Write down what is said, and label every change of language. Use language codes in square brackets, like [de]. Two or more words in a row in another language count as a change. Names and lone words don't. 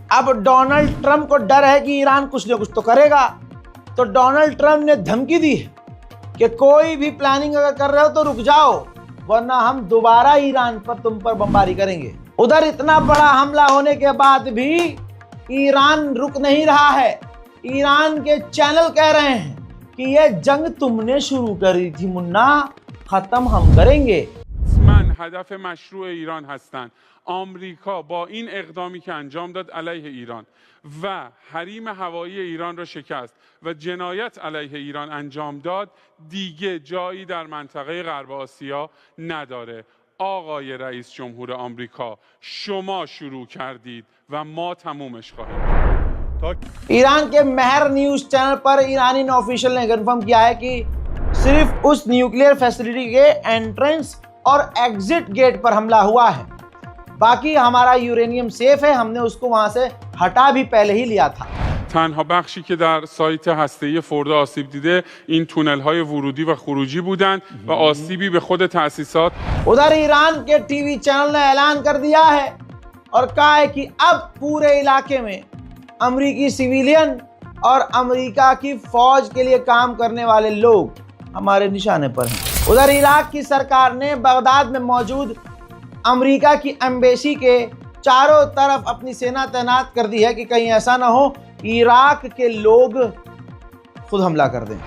[hi] अब डोनाल्ड ट्रंप को डर है कि ईरान कुछ न कुछ तो करेगा, तो डोनाल्ड ट्रंप ने धमकी दी है कि कोई भी प्लानिंग अगर कर रहे हो तो रुक जाओ, वरना हम दोबारा ईरान पर तुम पर बमबारी करेंगे। उधर इतना बड़ा हमला होने के बाद भी ईरान रुक नहीं रहा है। ईरान के चैनल कह रहे हैं कि ये जंग तुमने शुरू करी थी मुन्ना, खत्म हम करेंगे। [fa] من هدف مشروع ایران هستند. آمریکا با این اقدامی که انجام داد علیه ایران و حریم هوایی ایران را شکست و جنایت علیه ایران انجام داد دیگه جایی در منطقه غرب آسیا نداره. آقای رئیس جمهور آمریکا شما شروع کردید و ما تمومش خواهیم کرد. [hi] ईरान के महर न्यूज चैनल पर ईरानी ऑफिशियल ने कंफर्म किया है कि सिर्फ उस [en] nuclear facility [hi] के एंट्रेंस और [en] exit gate [hi] पर हमला हुआ है, बाकी हमारा यूरेनियम सेफ है, हमने उसको वहां से हटा भी पहले ही लिया था। [fa] تنها بخشی که در سایت هسته‌ای فورد آسیب دیده این تونل‌های ورودی و خروجی بودند و آسیبی به خود تأسیسات. [hi] उधर ईरान के टीवी चैनल ने ऐलान कर दिया है और कहा है कि अब पूरे इलाके में अमेरिकी सिविलियन और अमेरिका की फौज के लिए काम करने वाले लोग हमारे निशाने पर हैं। उधर इराक की सरकार ने बगदाद में मौजूद अमेरिका की एम्बेसी के चारों तरफ अपनी सेना तैनात कर दी है कि कहीं ऐसा ना हो इराक के लोग खुद हमला कर दें।